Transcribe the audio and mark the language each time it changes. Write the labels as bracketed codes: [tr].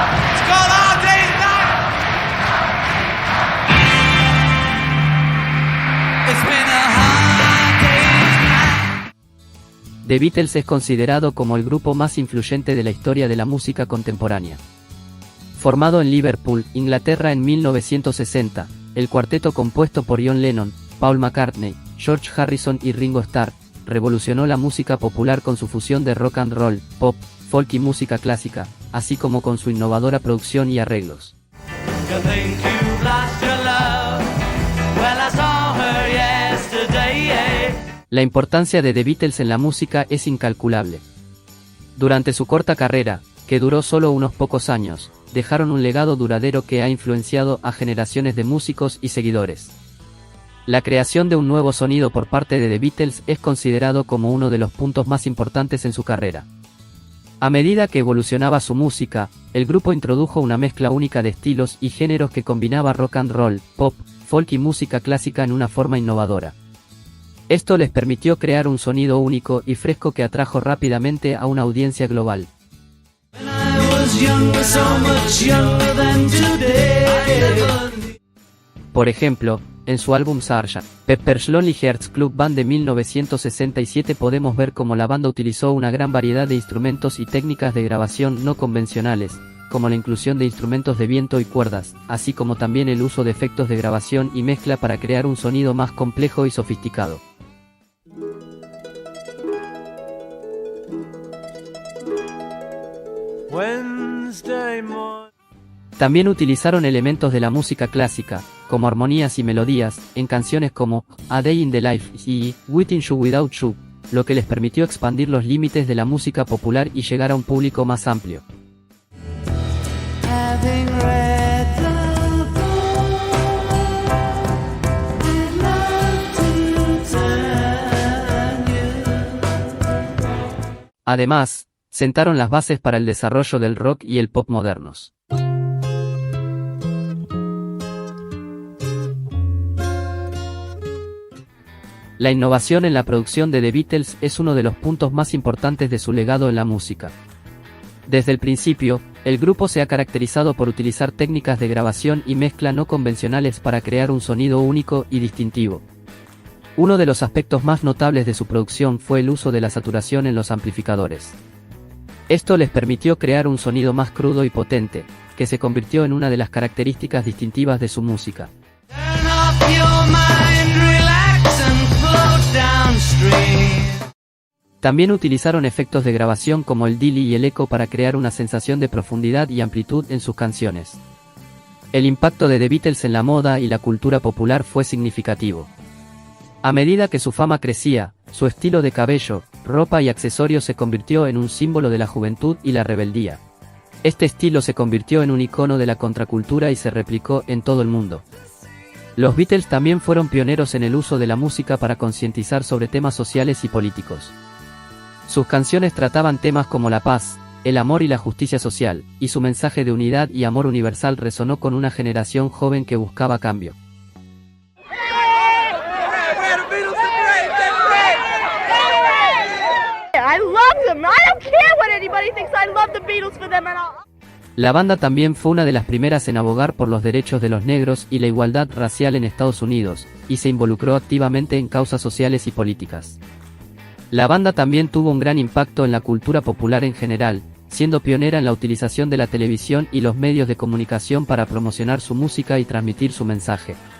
[en] It's called All Day's Night. It's been a hard day's night. [es] The Beatles es considerado como el grupo más influyente de la historia de la música contemporánea. Formado en Liverpool, Inglaterra en 1960, el cuarteto compuesto por John Lennon, Paul McCartney, George Harrison y Ringo Starr, revolucionó la música popular con su fusión de rock and roll, pop, folk y música clásica, así como con su innovadora producción y arreglos. [en] You think you've lost your love? Well, I saw her yesterday. [es] La importancia de The Beatles en la música es incalculable. Durante su corta carrera, que duró solo unos pocos años, dejaron un legado duradero que ha influenciado a generaciones de músicos y seguidores. La creación de un nuevo sonido por parte de The Beatles es considerado como uno de los puntos más importantes en su carrera. A medida que evolucionaba su música, el grupo introdujo una mezcla única de estilos y géneros que combinaba rock and roll, pop, folk y música clásica en una forma innovadora. Esto les permitió crear un sonido único y fresco que atrajo rápidamente a una audiencia global. [en] was younger, so much younger than today. [es] Por ejemplo, en su álbum Sgt. Pepper's Lonely Hearts Club Band de 1967 podemos ver cómo la banda utilizó una gran variedad de instrumentos y técnicas de grabación no convencionales, como la inclusión de instrumentos de viento y cuerdas, así como también el uso de efectos de grabación y mezcla para crear un sonido más complejo y sofisticado. [en] Wednesday morning. [es] También utilizaron elementos de la música clásica, como armonías y melodías, en canciones como A Day in the Life y Within You Without You, lo que les permitió expandir los límites de la música popular y llegar a un público más amplio. [en] Having read the book, I'd love to tell you. [es] Además, sentaron las bases para el desarrollo del rock y el pop modernos. La innovación en la producción de The Beatles es uno de los puntos más importantes de su legado en la música. Desde el principio, el grupo se ha caracterizado por utilizar técnicas de grabación y mezcla no convencionales para crear un sonido único y distintivo. Uno de los aspectos más notables de su producción fue el uso de la saturación en los amplificadores. Esto les permitió crear un sonido más crudo y potente, que se convirtió en una de las características distintivas de su música. [en] Turn off your mind, relax and float downstream. [es] También utilizaron efectos de grabación como el delay y el eco para crear una sensación de profundidad y amplitud en sus canciones. El impacto de The Beatles en la moda y la cultura popular fue significativo. A medida que su fama crecía, su estilo de cabello, ropa y accesorios se convirtió en un símbolo de la juventud y la rebeldía. Este estilo se convirtió en un icono de la contracultura y se replicó en todo el mundo. Los Beatles también fueron pioneros en el uso de la música para concientizar sobre temas sociales y políticos. Sus canciones trataban temas como la paz, el amor y la justicia social, y su mensaje de unidad y amor universal resonó con una generación joven que buscaba cambio. [en] I love them. I don't care what anybody thinks. I love the Beatles for them and all. [es] La banda también fue una de las primeras en abogar por los derechos de los negros y la igualdad racial en Estados Unidos, y se involucró activamente en causas sociales y políticas. La banda también tuvo un gran impacto en la cultura popular en general, siendo pionera en la utilización de la televisión y los medios de comunicación para promocionar su música y transmitir su mensaje.